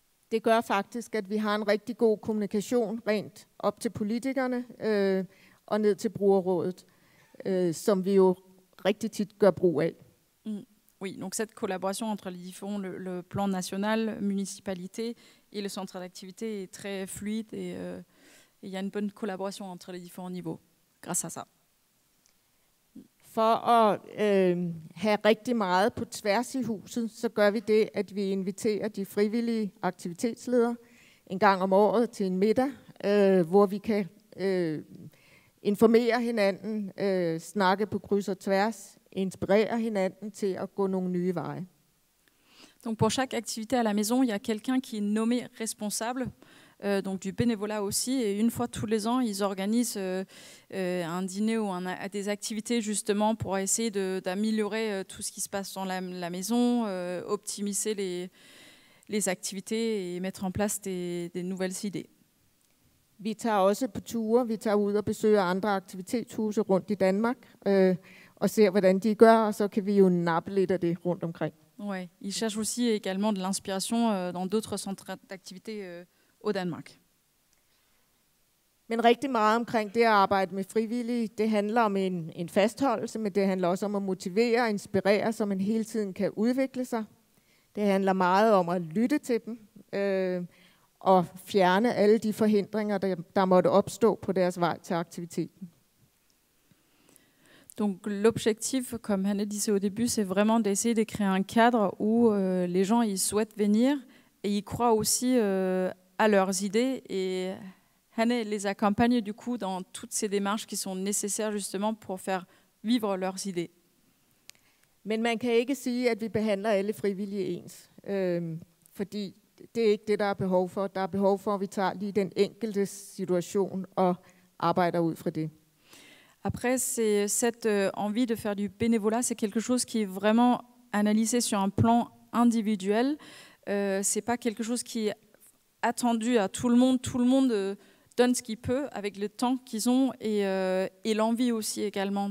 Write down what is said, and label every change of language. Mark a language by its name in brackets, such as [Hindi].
[Danish] Det gør faktisk, at vi har en rigtig god kommunikation rent op til politikerne og ned til brugerrådet, som vi jo rigtig tit gør brug af. [French] Oui, donc cette collaboration entre les différents, le plan national, municipalité et le centre d'activité est très fluide et il y a une bonne collaboration entre les différents niveaux grâce à ça. [Danish] For at have rigtig meget på tværs i huset, så gør vi det, at vi inviterer de frivillige aktivitetsledere en gang om året til en middag, hvor vi kan informere hinanden, snakke på kryds og tværs, inspirere hinanden til at gå nogle nye veje. [French] Donc pour chaque activité à la maison, il y a quelqu'un qui est nommé responsable, donc du bénévolat aussi. Et une fois tous les ans, ils organisent un dîner ou des activités justement pour essayer d'améliorer tout ce qui se passe dans la maison, optimiser les activités et mettre en place des nouvelles idées. [Danish] Vi tager også på ture, vi tager ud og besøger andre aktivitetshuse rundt i Danmark og ser, hvordan de gør, og så kan vi jo nappe lidt af det rundt omkring. [French] Ouais, ils cherchent aussi également de l'inspiration dans d'autres centres d'activité au Danmark. [Danish] Men rigtig meget omkring det at arbejde med frivillige, det handler om en fastholdelse, men det handler også om at motivere og inspirere, så man hele tiden kan udvikle sig. Det handler meget om at lytte til dem og fjerne alle de forhindringer, der måtte opstå på deres vej til aktiviteten. [French] Donc l'objectif, comme Hanne disait au début, c'est vraiment d'essayer de créer un cadre où les gens ils souhaitent venir et ils croient aussi à leurs idées et Hanne les accompagne du coup dans toutes ces démarches qui sont nécessaires justement pour faire vivre leurs idées. [Danish] Men man kan ikke sige, at vi behandler alle frivillige ens, fordi det er ikke det, der er behov for. Der er behov for, at vi tager lige den enkelte situation og arbejder ud fra det. [French] Après, c'est cette envie de faire du bénévolat, c'est quelque chose qui est vraiment analysé sur un plan individuel. C'est pas quelque chose qui est attendu à tout le monde. Tout le monde donne ce qu'il peut avec le temps qu'ils ont et l'envie aussi également.